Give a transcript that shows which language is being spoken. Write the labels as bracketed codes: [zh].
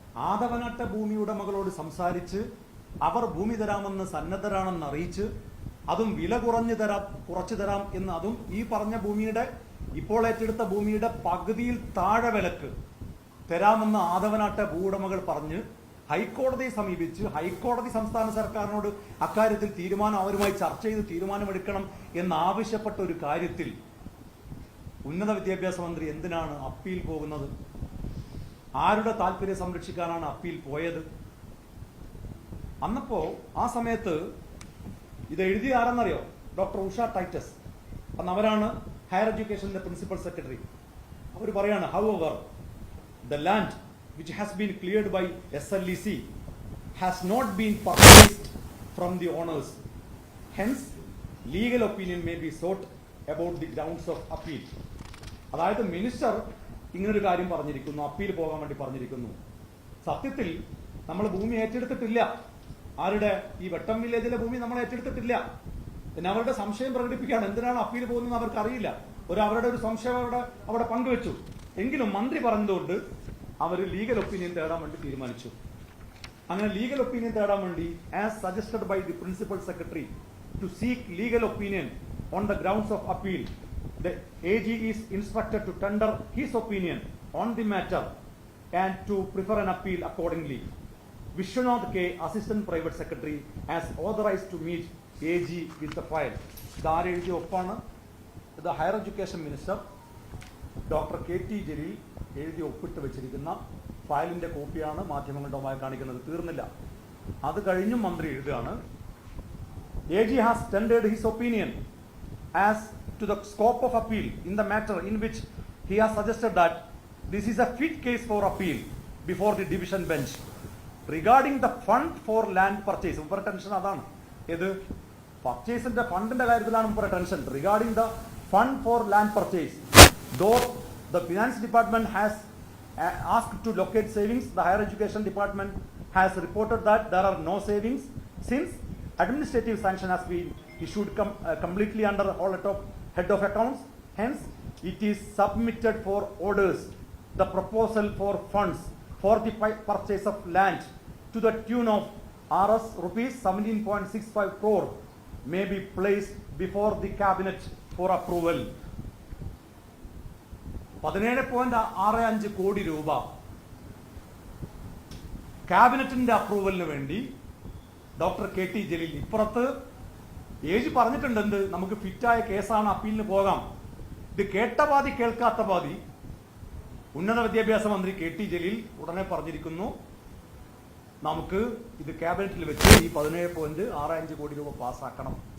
[ml] ആദവനാട്ട ഭൂമി ഉടമകളോട് സംസാരിച്ച് അവർ ഭൂമി തരാമെന്ന് സന്നദ്ധരാണെന്ന് അറിയിച്ച് അതും വില കുറച്ചു തരാം എന്ന്, അതും ഈ പറഞ്ഞ ഭൂമിയുടെ ഇപ്പോൾ ഏറ്റെടുത്ത ഭൂമിയുടെ പകുതിയിൽ താഴെ വിലക്ക് തരാമെന്ന് ആദവനാട്ട ഭൂവുടമകൾ പറഞ്ഞ് ഹൈക്കോടതിയെ സമീപിച്ച് ഹൈക്കോടതി സംസ്ഥാന സർക്കാരിനോട് അക്കാര്യത്തിൽ തീരുമാനം അവരുമായി ചർച്ച ചെയ്ത് തീരുമാനമെടുക്കണം എന്നാവശ്യപ്പെട്ട ഒരു കാര്യത്തിൽ ഉന്നത വിദ്യാഭ്യാസ മന്ത്രി എന്തിനാണ് അപ്പീൽ പോകുന്നത്? ആരുടെ താല്പര്യം സംരക്ഷിക്കാനാണ് അപ്പീൽ പോയത്? അന്നപ്പോ ആ സമയത്ത് ഇത് എഴുതിയ ആരെന്നറിയോ? Doctor Usha Titus. അന്ന് അവരാണ് ഹയർ എഡ്യൂക്കേഷന്റെ പ്രിൻസിപ്പൽ സെക്രട്ടറി. അവർ പറയാണ്, [en] however the land which has been cleared by SLEC has not been purchased from the owners, hence legal opinion may be sought about the grounds of appeal. [ml] അതായത് minister ഇങ്ങനൊരു കാര്യം പറഞ്ഞിരിക്കുന്നു, appeal പോകാൻ വേണ്ടി പറഞ്ഞിരിക്കുന്നു. സത്യത്തിൽ നമ്മൾ ഭൂമി ഏറ്റെടുത്തിട്ടില്ല. ആരുടെ? ഈ വെട്ടം വില്ലേജിലെ ഭൂമി നമ്മൾ ഏറ്റെടുത്തിട്ടില്ല. പിന്നെ അവരുടെ സംശയം പ്രകടിപ്പിക്കുകയാണ്, എന്തിനാണ് അപ്പീൽ പോകുന്നത് അവർക്ക് അറിയില്ല. അവരുടെ ഒരു സംശയം അവിടെ പങ്കുവെച്ചു. എങ്കിലും മന്ത്രി പറഞ്ഞതുകൊണ്ട് അവർ ലീഗൽ ഒപ്പീനിയൻ തേടാൻ വേണ്ടി തീരുമാനിച്ചു. അങ്ങനെ ലീഗൽ ഒപ്പീനിയൻ തേടാൻ വേണ്ടി, [en] As suggested by the principal secretary to seek legal opinion on the grounds of appeal, the AG is instructed to tender his opinion on the matter and to prefer an appeal accordingly. Vishwanath K, Assistant Private Secretary, has authorized to meet AG with the file. [ml] ഇതാര് എഴുതിയ ഒപ്പാണ്? ഇത് higher education minister doctor KT Jaleel എഴുതി ഒപ്പിട്ട് വെച്ചിരിക്കുന്ന ഫയലിന്റെ കോപ്പിയാണ് മാധ്യമങ്ങളുടെ മുമ്പായി കാണിക്കുന്നത്. തീർന്നില്ല, അത് കഴിഞ്ഞും മന്ത്രി എഴുതുകയാണ്, [en] AG has tendered his opinion as to the scope of appeal in the matter in which he has suggested that this is a fit case for appeal before the division bench. Regarding the fund for land purchase, [ml] മുമ്പ് tension അതാണ്. ഏത് പർച്ചേസിന്റെ ഫണ്ടിന്റെ കാര്യത്തിലാണ് മുമ്പ് tension. [en] Regarding the fund for land purchase, though the finance department has asked to locate savings, the higher education department has reported that there are no savings since administrative sanction has been issued completely under head of accounts. Hence, it is submitted for orders. The proposal for funds for the purchase of land to the tune of rupees 17.65 crore may be placed before the cabinet for approval. [ml] 17.65 കോടി രൂപ ക്യാബിനറ്റിന്റെ അപ്രൂവലിന് വേണ്ടി doctor KT Jaleel. ഇപ്പുറത്ത് age പറഞ്ഞിട്ടുണ്ട്, എന്ത്, നമുക്ക് ഫിറ്റായ കേസാണ്, അപ്പീലിന് പോകാം. ഇത് കേട്ട പാതി കേൾക്കാത്ത പാതി. ഉന്നത വിദ്യാഭ്യാസ മന്ത്രി KT ജലീൽ ഉടനെ പറഞ്ഞിരിക്കുന്നു, നമുക്ക് ഇത് ക്യാബിനറ്റിൽ വെച്ച് ഈ 17.65 കോടി രൂപ പാസ്സാക്കണം.